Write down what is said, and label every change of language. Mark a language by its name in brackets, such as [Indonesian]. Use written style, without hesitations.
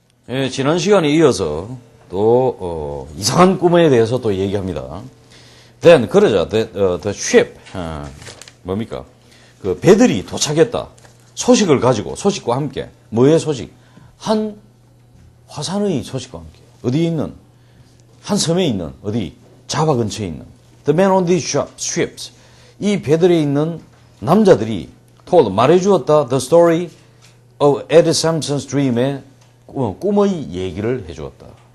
[Korean] 예, 지난 시간에 이어서 또 이상한 꿈에 대해서 또 얘기합니다. [English] Then [Korean] 그러자 [English] the ship [Korean] 뭡니까? 그 배들이 도착했다. 소식을 가지고 소식과 함께 뭐의 소식? 한 화산의 소식과 함께 어디에 있는 한 섬에 있는 어디 자바 근처에 있는 [English] the men on these ships [Korean] 이 배들에 있는 남자들이 [English] told [Korean] 말해주었다 [English] the story of Ed Sampson's dream [Korean] 의 꿈의 얘기를 해주었다.